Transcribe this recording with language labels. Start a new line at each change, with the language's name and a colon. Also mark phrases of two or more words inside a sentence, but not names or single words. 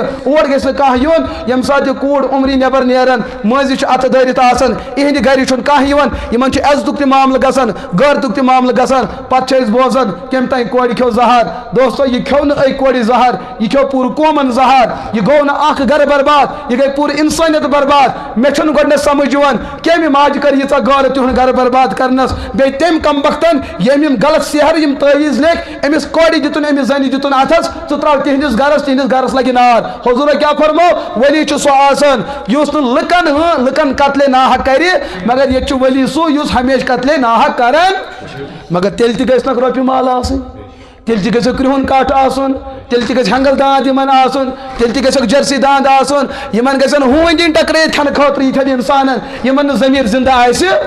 Kashmiri: اور گژھِ نہٕ کانٛہہ یُن ییٚمہِ ساتہٕ یہِ کوٗر عمرِ نٮ۪بر نیران مٲنٛزِ چھُ اتھٕ دٲرِتھ آسان یِہنٛدِ گرِ چھُنہٕ کانٛہہ یِوان یِمن چھُ عزتُک تہِ معاملہٕ گژھان غٲرتُک تہِ معاملہٕ گژھان پتہٕ چھِ أسۍ بوزان کٔمۍ تانۍ کورِ کھیوٚو زہر دوستو یہِ کھیوٚو نہٕ أکۍ کورِ زہر یہ کھیو پور قومن زہر یہ گو نا اخ گھر برباد یہ گئی پور انسانیت برباد مے چھن گۄڈنیٚتھ سمجھ یوان کمہِ ماجہِ کر ییٖژاہ غارٕ تِہُنٛد گھر برباد کرنس بیٚیہِ تٔمۍ کم بختن ییٚمۍ یِم غلط سحر یِم تعویٖز لیکھ أمِس کورِ دِتُن أمِس زنہِ دِتُن اتھس ژٕ تراو تِہنٛدِس گرس لگہِ نار حضوٗرا کیاہ فرمو ولی چھُ سُہ آسان یُس نہٕ لُکن قتلے ناحق کرِ مگر ییٚتہِ چھُ ولی سُہ یُس ہمیشہ قتلے ناحق کران مگر تیٚلہِ تہِ گژھِ نکھ رۄپیہِ مال آسٕنۍ تیٚلہِ تہِ گژھِ کرٛہُن کٹھ آسُن تیٚلہِ تہِ گژھِ ہنگل داند یمن آسُن تیٚلہِ تہِ گژھِ جرسی داند آسُن یمن گژھن ہوٗنۍ دِنۍ ٹکرٲیِتھ کھٮ۪نہٕ خٲطرٕ یِتھٮ۪ن انسانن یمن نہٕ ضمیٖر زندہ آسہِ